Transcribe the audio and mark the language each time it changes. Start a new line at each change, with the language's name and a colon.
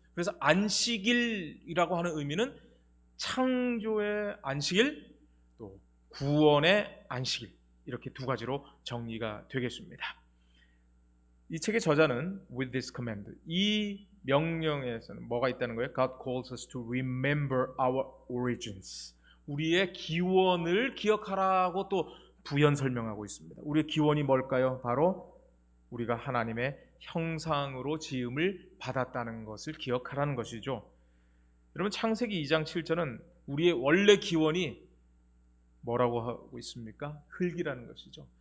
Korean: 그래서 안식일이라고 하는 의미는 창조의 안식일 또 구원의 안식일, 이렇게 두 가지로 정리가 되겠습니다. 이 책의 저자는
English: with this command,
Korean: 이 명령에서는 뭐가 있다는 거예요?
English: God calls us to remember our origins.
Korean: 우리의 기원을 기억하라고 또 부연 설명하고 있습니다. 우리의 기원이 뭘까요? 바로 우리가 하나님의 형상으로 지음을 받았다는 것을 기억하라는 것이죠. 여러분, 창세기 2장 7절은 우리의 원래 기원이 뭐라고 하고 있습니까? 흙이라는 것이죠.